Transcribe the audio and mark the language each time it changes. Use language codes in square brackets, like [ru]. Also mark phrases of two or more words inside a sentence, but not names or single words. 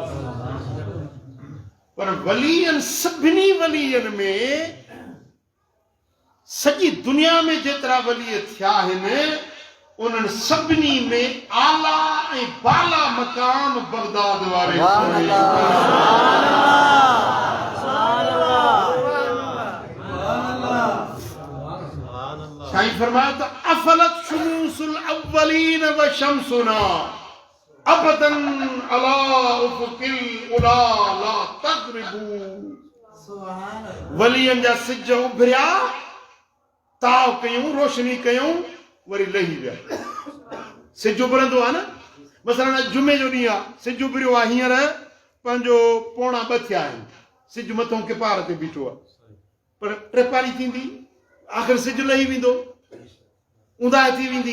[sd] पर वलीअनि, सभिनी वलीअनि में, सॼी दुनिया में जेतिरा वलीअ थिया आहिनि उन्हनि सभिनी में आला ऐं बाला मक़ाम बगदाद वारे [ar] साईं फरमाया त أفلت شموس الأولين وشمسنا أبدا على أفق العلى لا تغرب. [sd] वलीअनि जा सिज उभरिया, ताव कयूं, रोशनी कयूं, वरी लही विया। सिज उभरंदो आहे न, मसलन जुमे जो ॾींहुं आहे, सिज उभरियो आहे, हींअर पंहिंजो 1:45 थिया आहिनि, सिज मथां किपार ते बीठो आहे, पर 3 थींदी, आख़िर सिज लही वेंदो, ऊंदाह थी वेंदी।